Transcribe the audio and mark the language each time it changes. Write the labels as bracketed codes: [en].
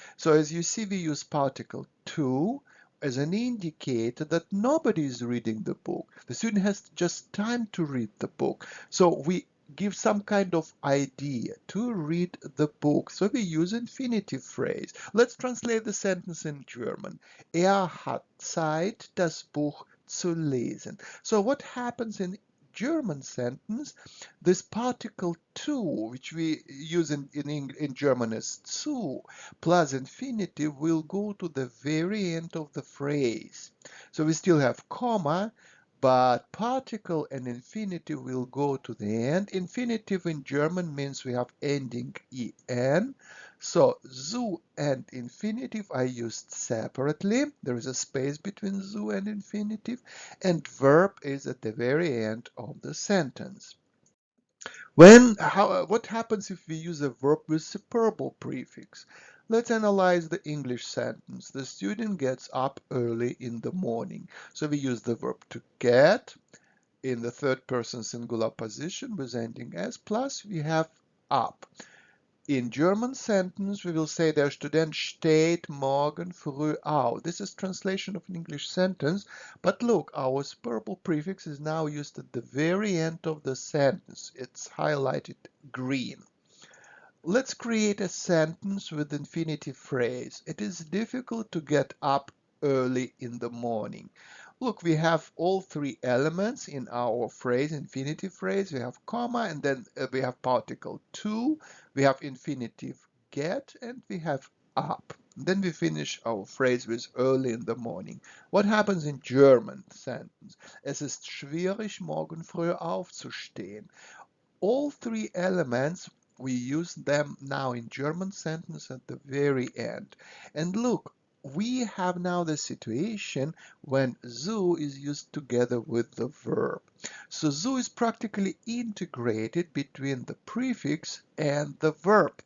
[en] So as you see, we use particle to as an indicator that nobody is reading the book. The student has just time to read the book. So we give some kind of idea to read the book. So we use infinitive phrase. Let's translate the sentence in German. [de] Er hat Zeit, das Buch zu lesen. [en] So what happens in German sentence, this particle to, which we use in German as zu, plus infinitive will go to the very end of the phrase. So we still have comma, but particle and infinitive will go to the end. Infinitive in German means we have ending en. So zu and infinitive are used separately. There is a space between zu and infinitive, and verb is at the very end of the sentence. What happens if we use a verb with superbal prefix? Let's analyze the English sentence. The student gets up early in the morning. So we use the verb to get in the third person singular position with ending s, plus we have up. In German sentence, we will say [de] der Student steht morgen früh auf. [en] This is translation of an English sentence, but look, our superbal prefix is now used at the very end of the sentence. It's highlighted green. Let's create a sentence with infinitive phrase. It is difficult to get up early in the morning. Look, we have all three elements in our phrase, infinitive phrase. We have comma, and then we have particle to, we have infinitive get, and we have up. Then we finish our phrase with early in the morning. What happens in German sentence? [de] Es ist schwierig, morgen früh aufzustehen. [en] All three elements, we use them now in German sentence at the very end. And look, we have now the situation when zu is used together with the verb. So zu is practically integrated between the prefix and the verb.